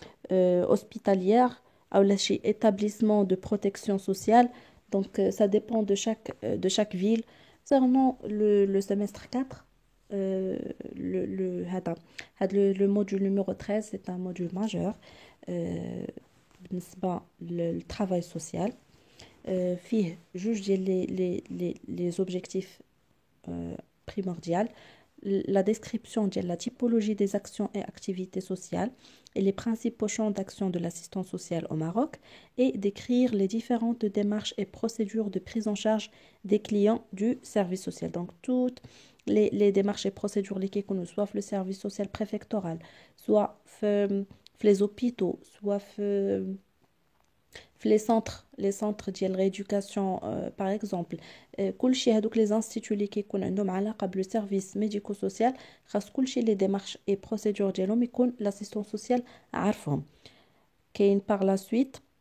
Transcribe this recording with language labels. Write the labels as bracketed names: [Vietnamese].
[French] hospitalière ou établissement de protection sociale. Donc, ça dépend de chaque ville. Concernant le semestre 4, euh, le module numéro 13, c'est un module majeur. [Arabic] بالنسبة للترافاي سوسيال فيه جوج ديال [French] les objectifs primordiaux. La description de la typologie des actions et activités sociales et les principaux champs d'action de l'assistance sociale au Maroc et décrire les différentes démarches et procédures de prise en charge des clients du service social. Donc, toutes les démarches et procédures qui qu'on soit le service social préfectoral, soit les hôpitaux, soit les centres de rééducation par exemple [Arabic] كلشي هذوك [French] les instituts [Arabic] اللي كيكون عندهم علاقه بالسيرفيس ميديكو سوسيال خاص كلشي [French] les démarches et procédures [Arabic] ديالهم يكون [French] l'assistant social [Arabic] عارفهم كاين [French] par la suite